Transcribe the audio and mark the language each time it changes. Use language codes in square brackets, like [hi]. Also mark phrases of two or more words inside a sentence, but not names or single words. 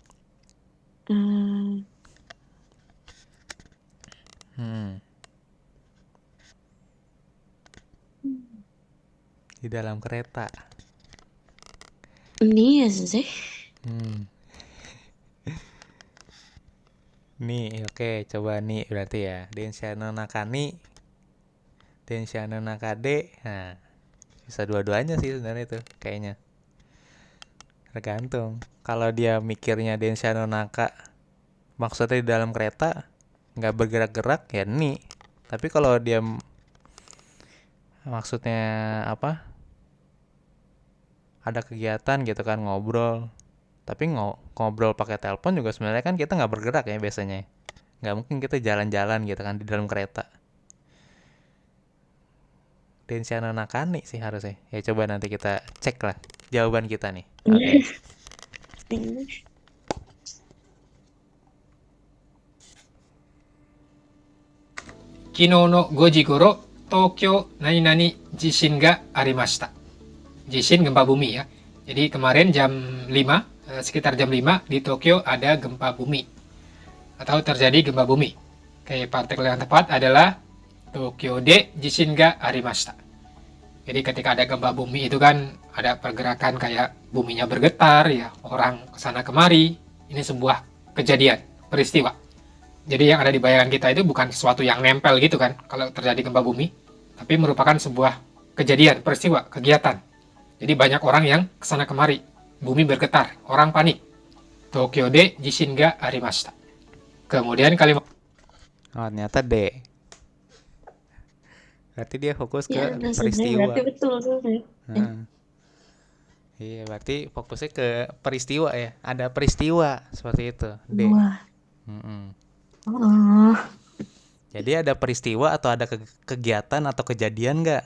[id] Di dalam kereta. Ini ya sih. Nih, oke, coba nih berarti ya. [ja] 電車の中に、電車の中で. [id] Nah, bisa dua-duanya sih sebenarnya itu kayaknya. Tergantung. Kalau dia mikirnya [ja] 電車の中 [id] maksudnya di dalam kereta nggak bergerak-gerak ya nih. Tapi kalau dia maksudnya apa? Ada kegiatan gitu kan ngobrol. Tapi ngobrol pakai telepon juga sebenarnya kan kita nggak bergerak ya biasanya. Nggak mungkin kita jalan-jalan gitu kan di dalam kereta. [ja] 電車の中に sih harusnya. [id] Ya coba nanti kita cek lah jawaban kita nih. Oke. [ja] 昨日の5時頃、東京何々地震がありました。 Jishin [id] gempa bumi ya. Jadi kemarin jam 5, sekitar jam 5 di Tokyo ada gempa bumi. Atau terjadi gempa bumi. Kayak partikel yang tepat adalah [ja] 東京で地震がありました. [id] Jadi ketika ada gempa bumi itu kan ada pergerakan kayak buminya bergetar ya, orang kesana kemari. Ini sebuah kejadian, peristiwa. Jadi yang ada di bayangan kita itu bukan sesuatu yang nempel gitu kan kalau terjadi gempa bumi, tapi merupakan sebuah kejadian, peristiwa, kegiatan. Jadi banyak orang yang kesana kemari, bumi bergetar, orang panik. [ja] 東京で地震がありました. [id] Kemudian kalimat ternyata D. Berarti dia fokus ke peristiwa. Berarti betul Iya, berarti fokusnya ke peristiwa ya. Ada peristiwa seperti itu. D. Jadi ada peristiwa atau ada kegiatan atau kejadian nggak?